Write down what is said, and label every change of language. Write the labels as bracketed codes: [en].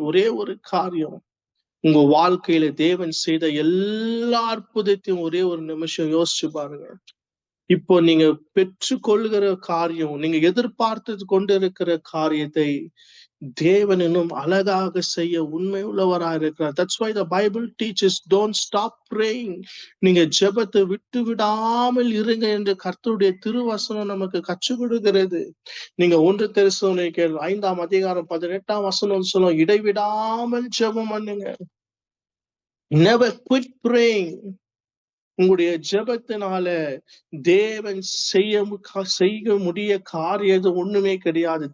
[ta] ஒரே ஒரு காரியம், உங்க வாழ்க்கையில தேவன் செய்த எல்லா அற்புதத்தையும் ஒரே ஒரு நிமிஷம் யோசிச்சு பாருங்க. இப்போ நீங்க பெற்றுக்கொள்கிற காரியம், நீங்க எதிர்பார்த்து கொண்டிருக்கிற காரியத்தை தேவன் இன்னும் அழகாக செய்ய உண்மை உள்ளவராக இருக்கிறார். [en] That's why the Bible teaches don't stop praying. [ta] நீங்க ஜெபத்தை விட்டு விடாமல் இருங்க என்று கர்த்தருடைய திருவசனம் நமக்கு கற்றுக் கொடுக்கிறது. நீங்க 1 தெசலோனிக்கேயர் 5ஆம் அதிகாரம் 18ஆம் வசனம் சொல்லும், இடைவிடாமல் ஜெபம் பண்ணுங்க. [en] Never quit praying. [ta] உங்களுடைய ஜெபத்தினால தேவன் செய்ய முடிய காரியம் ஒண்ணுமே கிடையாது.